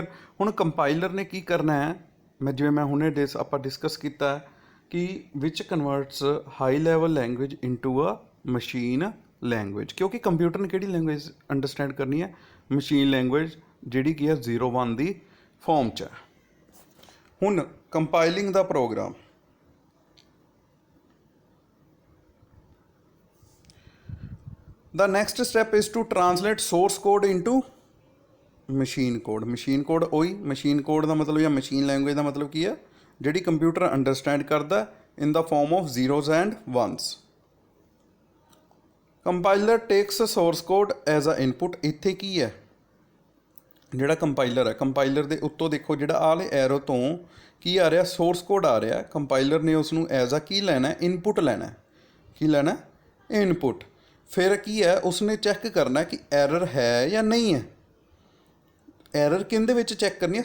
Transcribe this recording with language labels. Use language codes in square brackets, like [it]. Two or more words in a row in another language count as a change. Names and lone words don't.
[pa] ਹੁਣ ਕੰਪਾਈਲਰ ਨੇ ਕੀ ਕਰਨਾ ਹੈ, ਮੈਂ ਹੁਣੇ ਆਪਾਂ ਡਿਸਕਸ ਕੀਤਾ ਕਿ [en] which converts high level language into a machine language, [pa] ਕਿਉਂਕਿ ਕੰਪਿਊਟਰ ਨੇ ਕਿਹੜੀ ਲੈਂਗੁਏਜ ਅੰਡਰਸਟੈਂਡ ਕਰਨੀ ਹੈ? [en] machine language, [pa] ਜਿਹੜੀ ਕੀ ਹੈ 0-1 ਦੀ ਫਾਰਮ 'ਚ ਹੈ। ਹੁਣ ਕੰਪਾਈਲਿੰਗ ਦਾ ਪ੍ਰੋਗਰਾਮ, [en] the next step is to translate source code into machine code। machine code [pa] ਉਹੀ [en] machine code [pa] ਦਾ ਮਤਲਬ ਜਾਂ [en] machine language [pa] ਦਾ ਮਤਲਬ ਕੀ ਹੈ? ਜਿਹੜੀ ਕੰਪਿਊਟਰ ਅੰਡਰਸਟੈਂਡ ਕਰਦਾ [en] in the form of zeros and ones। compiler takes source code as a input। [pa] ਇੱਥੇ ਕੀ ਹੈ? ਜਿਹੜਾ ਕੰਪਾਈਲਰ ਹੈ, ਕੰਪਾਈਲਰ ਦੇ ਉੱਤੋਂ ਦੇਖੋ ਜਿਹੜਾ ਆਹ ਵਾਲੇ ਐਰੋ ਤੋਂ ਕੀ ਆ ਰਿਹਾ? [en] source code [pa] ਆ ਰਿਹਾ। ਕੰਪਾਈਲਰ ਨੇ ਉਸ ਨੂੰ [en] as a [pa] ਕੀ ਲੈਣਾ? ਇਨਪੁਟ ਲੈਣਾ। ਕੀ ਲੈਣਾ? ਇਨਪੁਟ। ਫਿਰ ਕੀ ਹੈ? ਉਸਨੇ ਚੈੱਕ ਕਰਨਾ ਕਿ ਐਰਰ ਹੈ ਜਾਂ ਨਹੀਂ ਹੈ। ਐਰਰ ਕਿਹਦੇ ਵਿੱਚ ਚੈੱਕ ਕਰਨੀ ਹੈ?